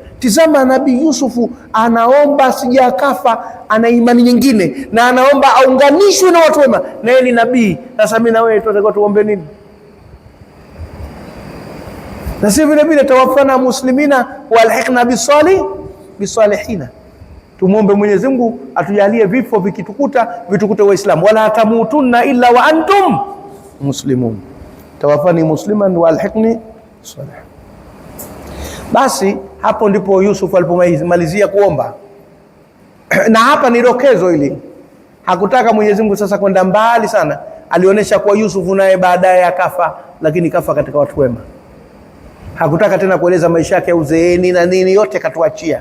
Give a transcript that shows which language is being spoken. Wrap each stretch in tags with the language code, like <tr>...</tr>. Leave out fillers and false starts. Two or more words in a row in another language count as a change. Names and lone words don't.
<sw>Tizama Nabii Yusufu anaomba sijakafa, ana imani nyingine, na anaomba aunganishwe na watu wema, na yeye ni nabii. Sasa mimi na wewe tunataka tuombe nini? Na sisi vile vile</sw> <ar>توفنا مسلمين وألحقنا بالصالحين.</ar> <sw>Tumuombe Mwenyezi Mungu atujalie vifo vikitukuta vitukute Waislamu,</sw> <ar>ولا تموتن إلا وأنتم مسلمون. توفني مسلما وألحقني صالح.</ar> <sw>Basi hapo ndipo Yusuf alipomalizia kuomba. Na hapa ni dokezo hili, hakutaka Mwenyezi Mungu sasa kwenda mbali sana. Alionyesha kwa Yusuf naye baadaye akafa, lakini kafa katika watu wema. Hakutaka tena kueleza maisha yake ya uzeeni na nini, yote katuachia.</sw>